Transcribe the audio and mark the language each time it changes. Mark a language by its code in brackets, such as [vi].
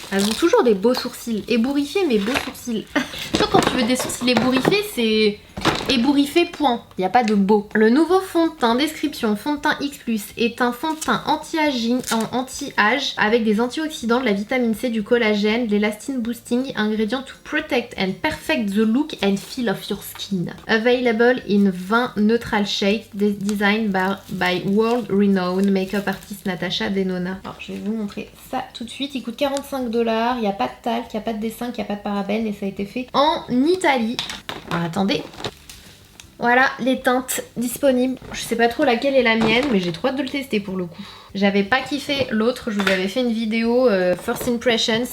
[fr] Elles ont toujours des beaux sourcils. Ébouriffés, mais beaux sourcils. Toi, quand tu veux des sourcils ébouriffés, c'est ébouriffé point. Il n'y a pas de beau. Le nouveau fond de teint, description, fond de teint X+, est un fond de teint anti-âge avec des antioxydants, de la vitamine C, du collagène, de l'élastine boosting, ingrédients [en] to protect and perfect the look and feel of your skin. Available in 20 neutral shades, designed by world-renowned makeup artist Natasha Denona. [fr] Alors, je vais vous montrer ça tout de suite. Il coûte 45 $. Il n'y a pas de talc, il n'y a pas de dessin, il n'y a pas de parabènes et ça a été fait en Italie. Alors, attendez. Voilà les teintes disponibles. Je sais pas trop laquelle est la mienne, mais j'ai trop hâte de le tester pour le coup. J'avais pas kiffé l'autre, je vous avais fait une vidéo First Impression.